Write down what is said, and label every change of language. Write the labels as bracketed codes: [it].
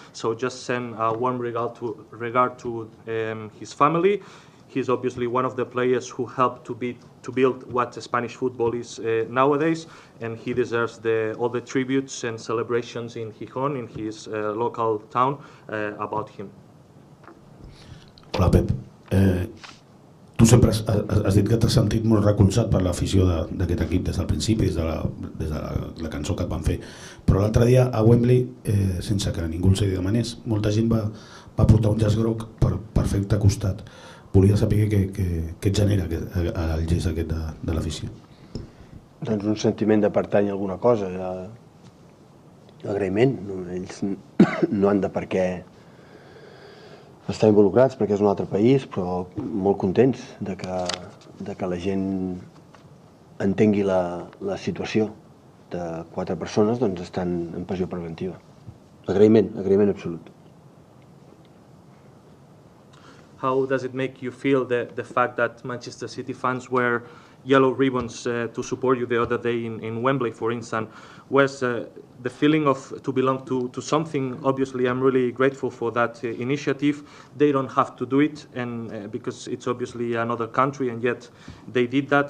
[en] So just send a warm regard to his family. He's obviously one of the players who helped to build what Spanish football is nowadays, and he deserves all the tributes and celebrations in Gijón, in his local town, about him. [ca] Hola, Pep. Tu sempre has dit que t'has sentit molt recolzat per l'afició d'aquest equip des del principi, des de la cançó que et van fer, però l'altre dia a Wembley, sense que ningú els hi demanés, molta gent va portar un llaç groc per fer-te costat. Volia saber què et genera el gest aquest de l'afició. Doncs un sentiment de pertany a alguna cosa, agraïment. Ells no han de per què estar involucrats perquè és un altre país, però molt contents de que la gent entengui la situació de 4 persones, doncs estan en pressió preventiva. Agraïment absolut. [en] How does it make you feel the fact that Manchester City fans wear yellow ribbons to support you the other day in Wembley, for instance? Was the feeling of to belong to something? Obviously, I'm really grateful for that initiative. They don't have to do it, and because it's obviously another country, and yet they did that.